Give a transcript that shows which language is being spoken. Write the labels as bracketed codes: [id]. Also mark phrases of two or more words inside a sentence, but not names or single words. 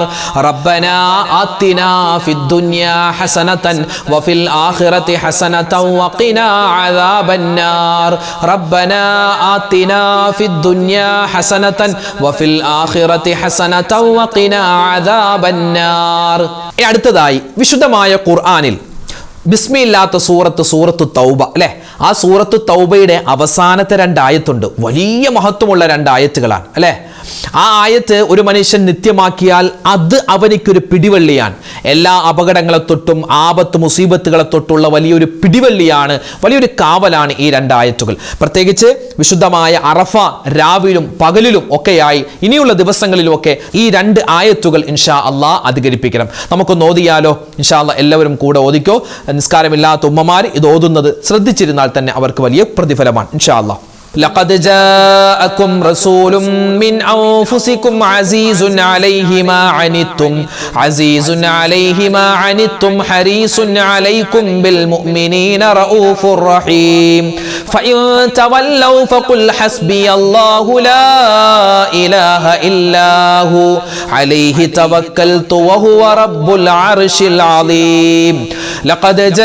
[ar] ربنا آتنا في الدنيا حسنة وفي الآخرة حسنة وقنا عذاب النار. ربنا آتنا في الدنيا حسنة وفي الآخرة حسنة وقنا عذاب النار. [ml] അടുത്തതായി വിശുദ്ധമായ ഖുർആനിൽ ബിസ്മില്ലാത്ത സൂറത്ത് തൗബ അല്ലേ? ആ സൂറത്ത് തൗബയുടെ അവസാനത്തെ 2 ആയത്തുണ്ട്. വലിയ മഹത്വമുള്ള 2 ആയത്തുകളാണ് അല്ലേ? ആ ആയത്ത് ഒരു മനുഷ്യൻ നിത്യമാക്കിയാൽ അത് അവനിക്കൊരു പിടിവള്ളിയാണ്. എല്ലാ അപകടങ്ങളെ തൊട്ടും ആപത്ത് മുസീബത്തുകളെ തൊട്ടുള്ള വലിയൊരു പിടിവള്ളിയാണ്, വലിയൊരു കാവലാണ് ഈ 2 ആയത്തുകൾ. പ്രത്യേകിച്ച് വിശുദ്ധമായ അറഫ രാവിലും പകലിലും ഒക്കെയായി ഇനിയുള്ള ദിവസങ്ങളിലുമൊക്കെ ഈ 2 ആയത്തുകൾ [ar] إن شاء الله [ml] അധികരിപ്പിക്കണം. നമുക്കൊന്ന് ഓതിയാലോ? [ar] إن شاء الله [ml] എല്ലാവരും കൂടെ ഓതിക്കോ. നിസ്കാരമില്ലാത്ത ഉമ്മമാർ ഇത് ഓതുന്നത് ശ്രദ്ധിച്ചിരുന്നാൽ തന്നെ അവർക്ക് വലിയ പ്രതിഫലമാണ് [ar] إن شاء الله. لقد جاءكم رسول من أنفسكم عزيز عليه ما عنتم عزيز عليه ما عنتم حريص عليكم بالمؤمنين رؤوف رحيم فإن تولوا فقل حسبي الله لا إله إلا هو عليه توكلت وهو رب العرش العظيم لقد